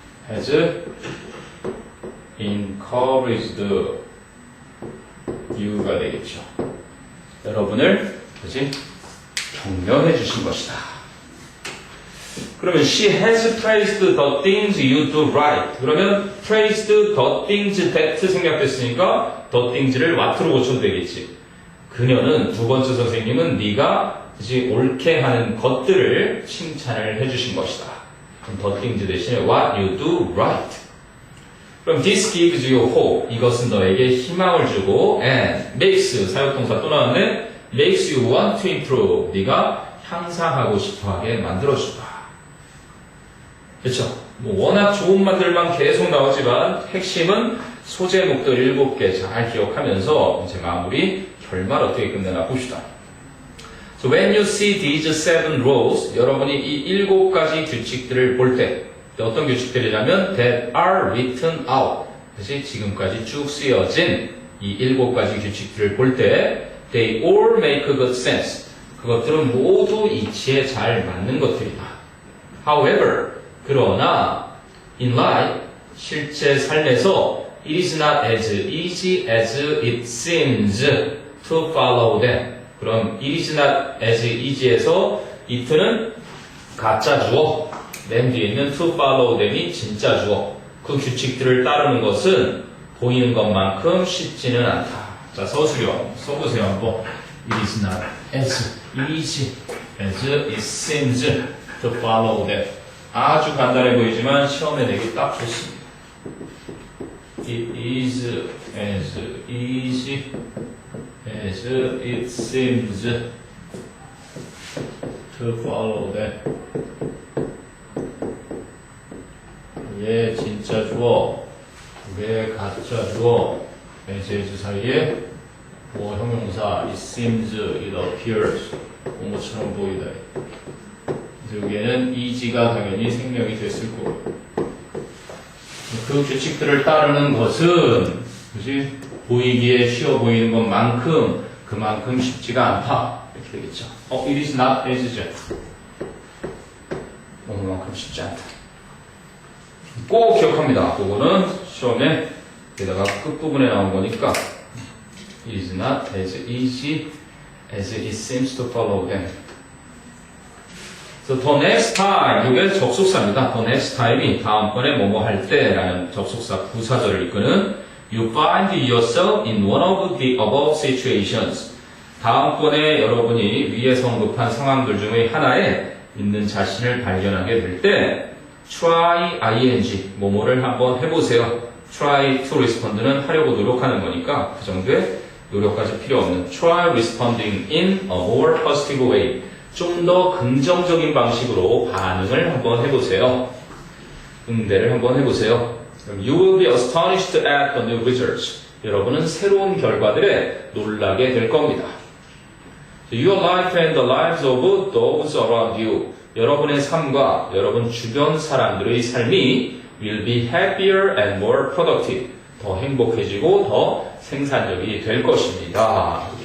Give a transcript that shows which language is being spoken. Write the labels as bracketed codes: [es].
[en] has encouraged you가 [ko] 되겠죠. 여러분을 그지 격려해 주신 것이다. 그러면 [en] she has praised the things you do right. [ko] 그러면 [en] praised the things that [ko] 생략됐으니까 [en] the things를 what로 [ko] 고쳐도 되겠지. 그녀는 두 번째 선생님은 네가 이제 옳게 하는 것들을 칭찬을 해주신 것이다. 그럼 [en] the things [ko] 대신에 [en] what you do right. 그럼 this gives you hope. [ko] 이것은 너에게 희망을 주고 [en] and makes [ko] 사역동사 또 나왔네. [en] makes you want to improve. [ko] 네가 향상하고 싶어하게 만들어준다. 그렇죠? 뭐 워낙 좋은 말들만 계속 나오지만 핵심은 소제목들 7개 잘 기억하면서 이제 마무리 결말 어떻게 끝내나 봅시다. [en] So when you see these 7 rules, [ko] 여러분이 이 7가지 규칙들을 볼 때 어떤 규칙들이냐면 [en] that are written out. [ko] 그래서 지금까지 쭉 쓰여진 이 7가지 규칙들을 볼 때 [en] they all make good sense. [ko] 그것들은 모두 이치에 잘 맞는 것들이다. [en] However, [ko] 그러나 [en] in life, [ko] 실제 삶에서 [en] it is not as easy as it seems to follow them. [ko] 그럼 [en] it is not as easy [ko] 에서 it는 가짜 주어, 맨 뒤에 있는 [en] to follow them [ko] 이 진짜 주어. 그 규칙들을 따르는 것은 보이는 것만큼 쉽지는 않다. 자, 서술형 써보세요 한번. [en] It is not as easy as it seems to follow that. [ko] 아주 간단해 보이지만 시험에 내기 딱 좋습니다. [en] It is as easy as it seems to follow that. [ko] 얘 진짜 주어, 왜 가짜 주어, as 사이에 뭐 형용사 [en] it seems, it appears [ko] 그런 것처럼 보이다. 그래서 여기에는 easy가 당연히 생략이 됐을 거고 그 규칙들을 따르는 것은 그지 보이기에 쉬워 보이는 것만큼 그만큼 쉽지가 않다 이렇게 되겠죠. [en] It is not as죠. [ko] 그만큼 쉽지 않다. 꼭 기억합니다. 그거는 시험에 게다가 끝부분에 나온 거니까 [en] It is not as easy as it seems to follow them. So, the next time, [ko] 이게 접속사입니다. [en] The next time이 [ko] 다음번에 뭐뭐 할 때라는 접속사 부사절을 이끄는 [en] You find yourself in one of the above situations. [ko] 다음번에 여러분이 위에서 언급한 상황들 중의 하나에 있는 자신을 발견하게 될 때 try ing, 뭐뭐를 한번 해보세요. [en] try to respond는 [ko] 하려고 노력하는 거니까 그 정도의 노력까지 필요 없는 [en] try responding in a more positive way. [ko] 좀 더 긍정적인 방식으로 반응을 한번 해보세요. 응대를 한번 해보세요. [en] You will be astonished at the new results. [ko] 여러분은 새로운 결과들에 놀라게 될 겁니다. [en] Your life and the lives of those around you. [ko] 여러분의 삶과 여러분 주변 사람들의 삶이 [en] will be happier and more productive. [ko] 더 행복해지고 더 생산적이 될 것입니다.